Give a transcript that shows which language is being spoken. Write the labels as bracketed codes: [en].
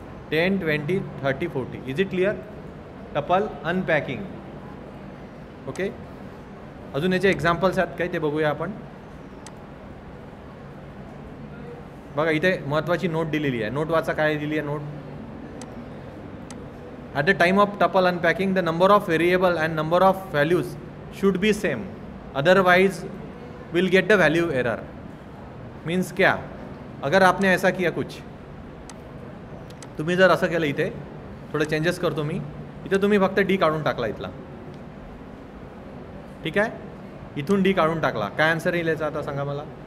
[en] 10, 20, 30, 40. Is it clear. Tuple unpacking. Okay. [mr] अजून याचे examples आहेत काय ते बघूया आपण. बघा इथे महत्त्वाची नोट दिलेली आहे. नोट वाचा काय दिली आहे note. [en] At the time of tuple unpacking the number of variable and number of values should be same, otherwise will get the value error. [hi] Means क्या, अगर आपने ऐसा किया कुछ, [mr] तुम्ही जर असं केलं, इथे थोडं चेंजेस करतो मी, इथे तुम्ही फक्त डी काढून टाकला इथला, ठीक आहे, इथून डी काढून टाकला, काय आन्सर येईल याचा आता सांगा मला.